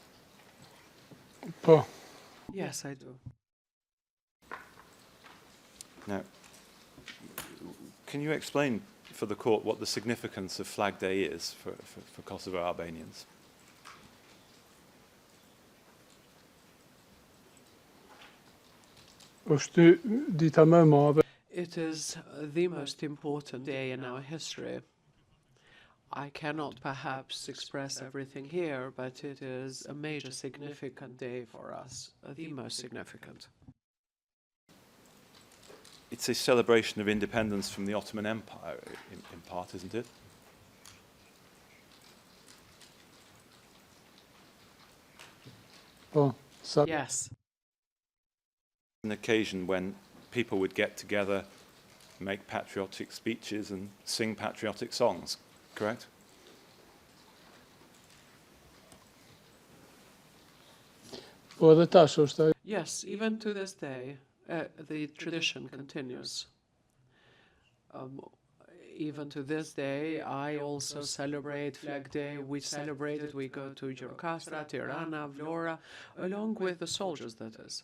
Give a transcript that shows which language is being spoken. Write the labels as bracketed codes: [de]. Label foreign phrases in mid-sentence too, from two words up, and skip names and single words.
[en] Paul, Yes, I do. Now, can you explain for the court what the significance of Flag Day is for Kosovo Albanians? [sq] është dita më e madhe [en] It is the most important day in our history. I cannot perhaps express everything here, but it is a major significant day for us, the most significant. It's a celebration of independence from the Ottoman Empire, in part, isn't it? [sq] po sa [en] Yes, An occasion when people would get together, make patriotic speeches and sing patriotic songs, correct? [sq] po edhe tash është ajo. [en] yes, even to this day, the tradition continues. Even to this day, I also celebrate Flag Day. We celebrate it. We go to Gjirokastra, Tirana, Vlora, along with the soldiers, that is.